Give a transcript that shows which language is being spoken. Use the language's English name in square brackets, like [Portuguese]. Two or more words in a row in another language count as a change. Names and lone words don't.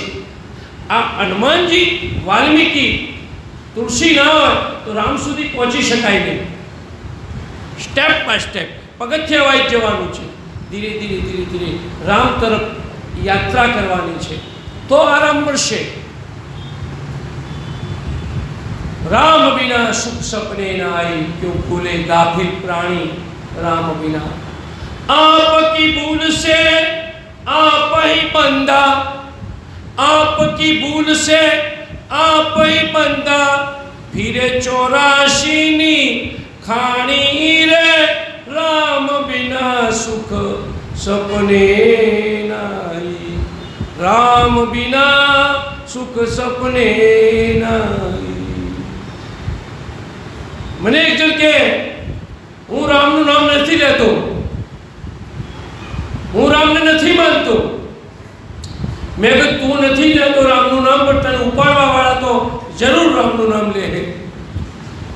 [Gujarati] આ હનુમાનજી, વાલ્મીકી, તુલસી ના હોય તો રામ સુધી પહોંચી શકાય નહીં. [English] step by step [Gujarati] પગથિયા વાઇઝ જવાનું છે. ધીરે ધીરે ધીરે ધીરે રામ તરફ યાત્રા કરવાની છે, તો આરામ મળશે. [Hindi] राम बिना सुख सपने न आई, क्यों भूले गाफिल प्राणी राम बिना. आपकी भूल से आप ही बंदा, आपकी भूल से आप ही बंदा, फिरे [Gujarati] 84 ની ખાણી રે. [Hindi] राम बिना सुख सपने न आई, राम बिना सुख सपने न आई. [Gujarati] મને એક જણ કે હું રામનું નામ નથી લેતો, હું રામને નથી માનતો. મેં કહ્યું તું નથી લેતો રામનું નામ, પણ તને ઉપાડવા વાળા તો જરૂર રામનું નામ લે.